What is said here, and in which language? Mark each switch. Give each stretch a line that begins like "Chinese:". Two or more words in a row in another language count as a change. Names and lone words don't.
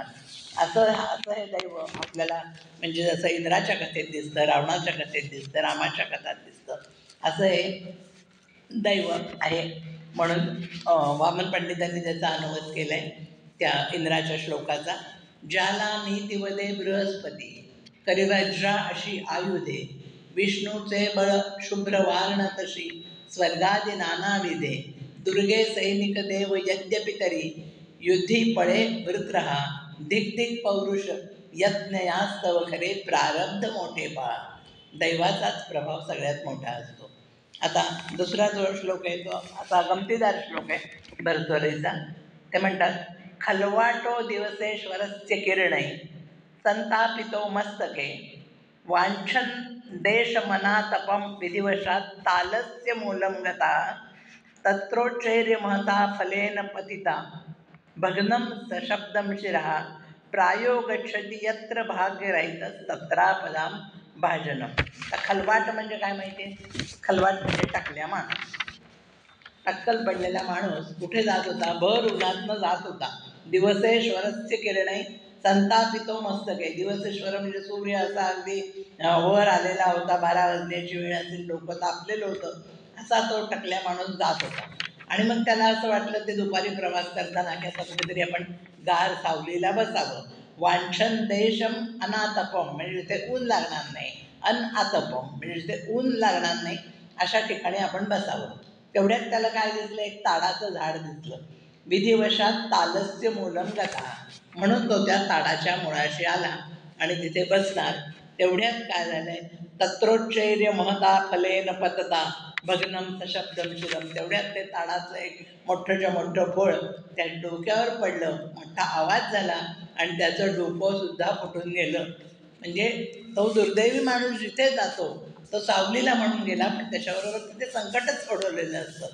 Marathi: असं हे दैव आपल्याला म्हणजे जसं इंद्राच्या कथेत दिसतं, रावणाच्या कथेत दिसतं, रामाच्या कथात दिसतं, असं हे दैव आहे. म्हणून वामन पंडितांनी त्याचा अनुवाद केला आहे त्या इंद्राच्या श्लोकाचा. ज्याला नीतिवदे बृहस्पती करिवज्रा अशी आयुधे, विष्णूचे बळ शुभ्र वार्ण तशी स्वर्गादी नानाविधे, दुर्गे सैनिक देव यद्यपि तरी युद्धी पळे वृत्रहा, धिक धिक पौरुष यज्ञयास्तव खरे प्रारब्ध मोठे पहा. दैवाचाच प्रभाव सगळ्यात मोठा असतो. आता दुसरा जो श्लोक आहे तो असा गमतीदार श्लोक आहे भरद्वारीचा. ते म्हणतात
Sanskrit: खलवाटो दिवसेश्वरस्य किरणै संतापितो मस्तके, वांछन देश मनातपम विधिवशात तालस्य मूलम गता, तत्रोच्चैर्य महता फलेन पतिता भग्नम सशब्दम शिरः, प्रायो गच्छति यत्र भाग्यरहित तत्रापदाम भाजनम.
Marathi: खलवाट म्हणजे काय माहिती आहे? खलवाट म्हणजे टाकल्या माणूस. टक्कल पडलेला माणूस कुठे जात होता? भर उन्हातनं जात होता.
Sanskrit: दिवसेश्वरस्य किरणै संतापितो मस्तके.
Marathi: दिवसेश्वर म्हणजे सूर्य असा अगदी वर आलेला होता. 12 वाजण्याची वेळ असेल, डोकं तापलेलं होतं. असा तो टकल्या माणूस जात होता. आणि मग त्याला असं वाटलं ते दुपारी प्रवास करताना की आता कुठेतरी आपण गार सावलीला बसावं.
Sanskrit: वांछन देशम अनातपम
Marathi: म्हणजे ते ऊन लागणार नाही, अनआतपम म्हणजे ते ऊन लागणार नाही अशा ठिकाणी आपण बसावं. तेवढ्यात त्याला काय दिसलं? एक ताडाचं झाड दिसलं.
Sanskrit: विधिवशात तालस्य मूलम गता,
Marathi: म्हणून तो त्या ताडाच्या मुळाशी आला आणि तिथे बसणार. तेवढ्यात काय झालंय?
Sanskrit: तत्रोच्चैर्य महता फलेन पतता भग्नम सशब्दम शिरम.
Marathi: तेवढ्यात ते ताडाचं एक मोठंच्या मोठं फळ त्या डोक्यावर पडलं, मोठा आवाज झाला आणि त्याचं डोकं सुद्धा फुटून गेलं. म्हणजे तो दुर्दैवी माणूस जिथे जातो तो सावलीला म्हणून गेला, पण त्याच्याबरोबर तिथे संकटच ओढवलेलं असतं.